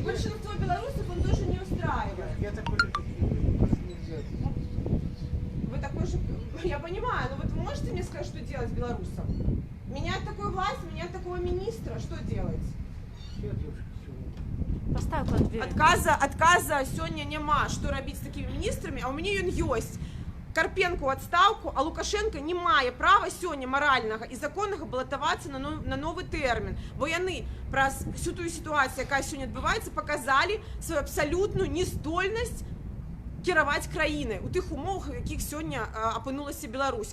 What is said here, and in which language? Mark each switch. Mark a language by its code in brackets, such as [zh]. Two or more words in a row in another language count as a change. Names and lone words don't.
[ru] И большинство белорусов он тоже не устраивает. Я такой же, как вы, просто нельзя. Вы такой же... Я понимаю, но вот вы можете мне сказать, что делать белорусам? Менять такую власть, менять такого министра, что делать? Все, девушки, все. Поставь под дверь. [be] Адказа сёння няма, што рабіць з такімі міністрамі, а ў мяне ён ёсць. Карпенко ў адстаўку, а Лукашенко не мае права сёння маральнага і законнага балатавацца на новы тэрмін, бо яны праз всю тую сітуацыю, якая сёння адбываецца, паказалі сваю абсалютную нездольнасць кіраваць краінай у тых умовах, у якіх сёння апынулася Беларусь.